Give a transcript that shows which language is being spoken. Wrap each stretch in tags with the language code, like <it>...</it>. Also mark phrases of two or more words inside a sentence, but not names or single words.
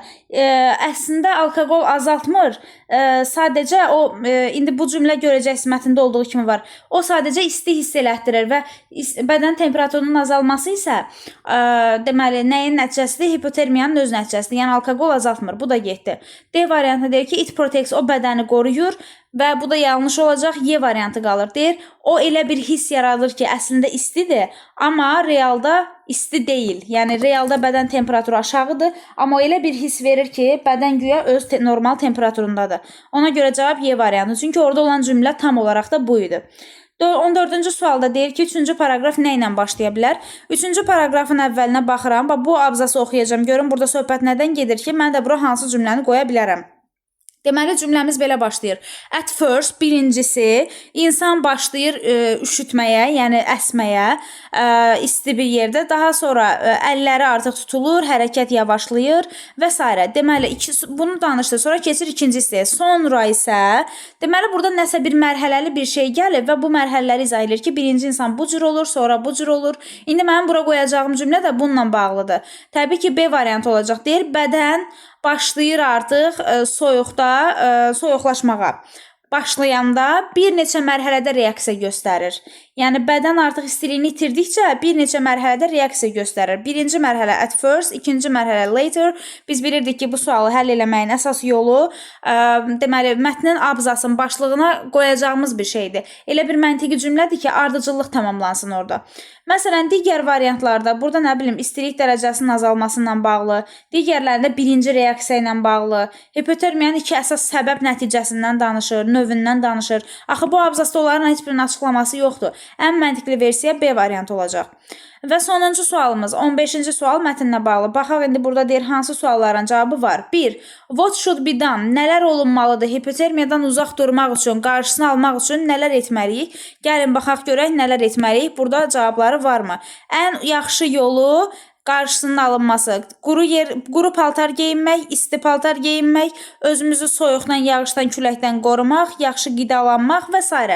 <az>Əslində alkoqol azaltmır. Sadəcə o indi bu cümlə görəcəksiniz mətndə olduğu kimi var. O sadəcə isti hiss elətdirir və bədən temperaturunun azalması isə deməli nəyin nəticəsidir? Hipotermiyanın öz nəticəsidir. Yəni alkoqol azaltmır. Bu da getdi. D variantında deyir ki,</az> <en>it protects,</en> <az>o bədəni qoruyur. Və bu da yanlış olacaq. Y variantı qalır. Deyir, o elə bir hiss yaradır ki, əslində istidir, amma realda isti deyil. Yəni realda bədən temperaturu aşağıdır, amma o elə bir hiss verir ki, bədən güya öz normal temperaturundadır. Ona görə cavab Y variantı. Çünki orada olan cümlə tam olaraq da bu idi. 14-cü sualda deyir ki, 3-cü paragraf nə ilə başlaya bilər? 3-cü paragrafın əvvəlinə baxıram. Bu abzası oxuyacağım. Görün burada söhbət nədən gedir ki, mən də bura hansı cümləni qoya bilərəm. Deməli, cümləmiz belə başlayır.</az> <en>At first,</en> <az>birincisi, insan başlayır üşütməyə, yəni əsməyə, isti bir yerdə. Daha sonra əlləri artıq tutulur, hərəkət yavaşlayır və s. Deməli, bunu danışdı. Sonra keçir ikinci hissəyə. Sonra isə, deməli, burada nəsə bir mərhələli bir şey gəlir və bu mərhələləri izah edir ki, birinci insan bu cür olur, sonra bu cür olur. İndi mənim bura qoyacağım cümlə də bununla bağlıdır. Təbii ki, B variantı olacaq. Deyir, bədən başlayır artıq soyuqlaşmağa. Başlayanda bir neçə mərhələdə reaksiya göstərir. Yəni bədən artıq istiliyini itirdikcə bir neçə mərhələdə reaksiya göstərir. Birinci mərhələ</az> <en>at first,</en> <az>ikinci mərhələ later. Biz bilirdik ki, bu sualı həll eləməyin əsas yolu deməli mətnin abzasının başlığına qoyacağımız bir şeydir. Elə bir məntiqi cümlədir ki, ardıcıllıq tamamlansın orada. Məsələn, digər variantlarda burada nə bilim istilik dərəcəsinin azalmasıyla bağlı, digərlərində birinci reaksiya ilə bağlı, hipotermiyanın iki əsas səbəb nəticəsindən danışır, növündən danışır. Axı bu abzasda onların heç birinin açıqlaması yoxdur. Ən məntiqli versiya B variantı olacaq. Və sonuncu sualımız 15-ci sual mətninlə bağlı. Baxaq indi burada deyir hansı sualların cavabı var. 1.</az> <en>What should be done?</en> <az>Nələr olunmalıdır? Hipotermiyadan uzaq durmaq üçün, qarşısını almaq üçün nələr etməliyik? Gəlin baxaq görək nələr etməliyik. Burada cavabları varmı? Ən yaxşı yolu qarşısının alınması, quru paltar geyinmək, isti paltar geyinmək, özümüzü soyuqdan, yağışdan, küləkdən qorumaq, yaxşı qidalanmaq və s.</az>